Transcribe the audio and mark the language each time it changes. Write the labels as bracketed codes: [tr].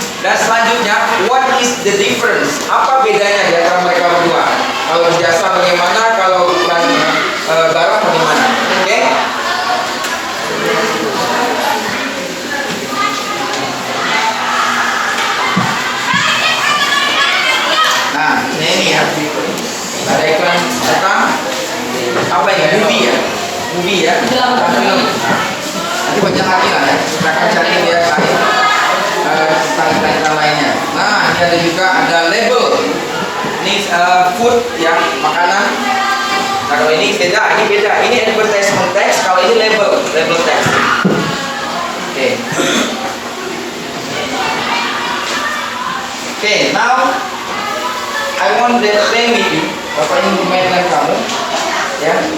[id] Dan selanjutnya, [en] what is the difference? [id] Apa bedanya di antara mereka berdua? Kalau jasa bagaimana, kalau iklan barang bagaimana? Oke? Nah, ini ya. Ada iklan tentang apa ya? Movie ya? Movie ya? Film. Nanti banyak lagi lah ya. Kita akan cari dia lain. Tentang lainnya. Nah, ini ada juga ada label. Ini food ya, makanan. Nah, kalau ini beda, ini advertisement text, kalau ini label text. [en] Oke, now I want to play with you. [id] Bapak ini bermain dengan kamu, ya.